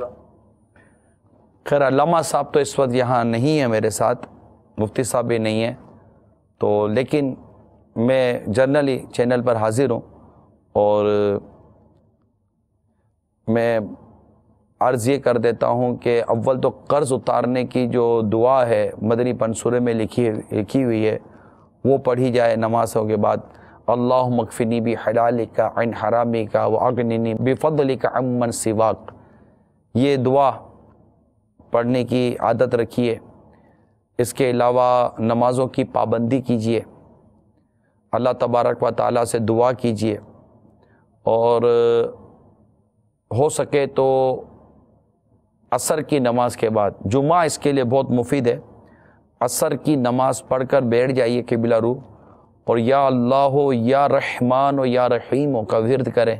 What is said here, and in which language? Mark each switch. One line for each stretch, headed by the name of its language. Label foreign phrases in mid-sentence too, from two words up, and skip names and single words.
Hindi: खैर अल्लामा साहब तो इस वक्त यहाँ नहीं है मेरे साथ, मुफ्ती साहब भी नहीं है, तो लेकिन मैं जर्नली चैनल पर हाजिर हूँ और मैं अर्ज़ ये कर देता हूँ कि अव्वल तो कर्ज़ उतारने की जो दुआ है मदनी पंसूरे में लिखी हुई है वो पढ़ी जाए नमाज़ों के बाद।
Arabic: اللهم اكفني بحلالك عن حرامك وأغنني بفضلك عمن سواك,
Hindi: ये दुआ पढ़ने की आदत रखिए। इसके अलावा नमाज़ों की पाबंदी कीजिए, अल्लाह
Arabic: تبارك وتعالى
Hindi: से दुआ कीजिए और हो सके तो असर की नमाज के बाद, जुमा इसके लिए बहुत मुफीद है, असर की नमाज पढ़कर बैठ जाइए क़िबला रू और या अल्लाह हो या रहमान हो या रहीम हो का विर्द करें।